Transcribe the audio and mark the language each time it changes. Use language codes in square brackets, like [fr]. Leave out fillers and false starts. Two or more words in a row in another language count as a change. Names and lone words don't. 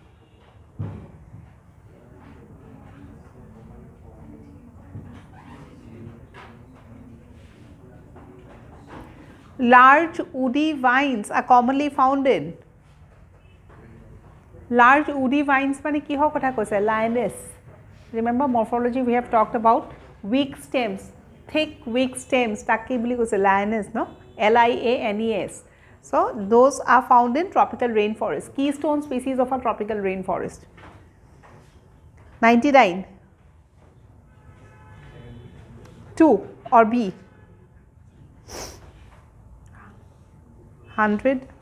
[en] Large woody vines are commonly found in. Large woody vines [as] মানে কিহৰ কথা কৈছে? [en] Lioness. Remember morphology we have talked about weak stems, thick weak stems [as] তাক কি বুলি কৈছে? [en] Lioness, no? LIANES. So those are found in tropical rainforest, keystone species of a tropical rainforest. 99. 2 or B. 100.